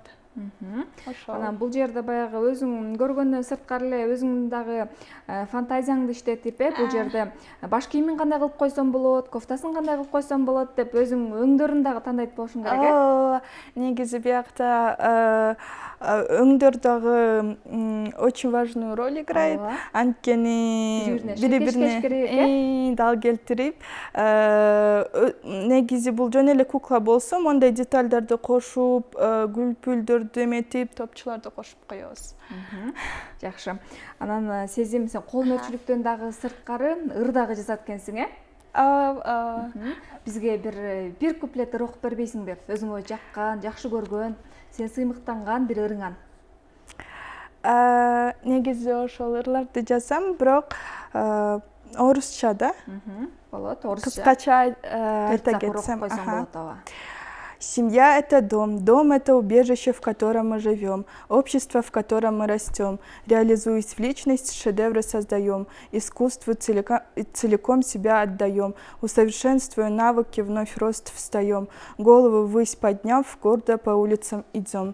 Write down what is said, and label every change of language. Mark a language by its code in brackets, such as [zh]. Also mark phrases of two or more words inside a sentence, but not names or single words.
[ky] Анан бул жерде баягы өзүң көргөндөн сырткары эле өзүң дагы фантазияңды иштетип, бул жерде баш кийимин кандай кылып койсом болот, кофтасын кандай кылып койсом болот деп өзүң өңдөрүн дагы тандайт болушуң керек, Негизи биякта өңдөр дагы [ru] очень важную роль играет. [ky] Анткени бири-бирине дал келтирип, негизи бул жөн эле кукла болсо, мондай детальдарды кошуп, гүл-пүлдөрдү эметип, топчуларды кошуп коебуз. Жакшы. Анан сезим, сен кол өнөрчүлүктөн дагы сырткары ыр дагы жазат экенсиң, Бизге бир куплет ыр окуп бербейсиңби? Өзүңө жаккан, жакшы көргөн, сен сыймыктанган бир ырыңан. Негизи ошол ырларды жазам, бирок орусча да. Болот, орусча. Кыскача айта кетсем. [ru] Семья – это дом – это убежище, в котором мы живем, общество, в котором мы растем. Реализуясь в личность, шедевры создаем, искусству целиком себя отдаем, усовершенствуя навыки, вновь в рост встаем, голову ввысь подняв, гордо по улицам идем.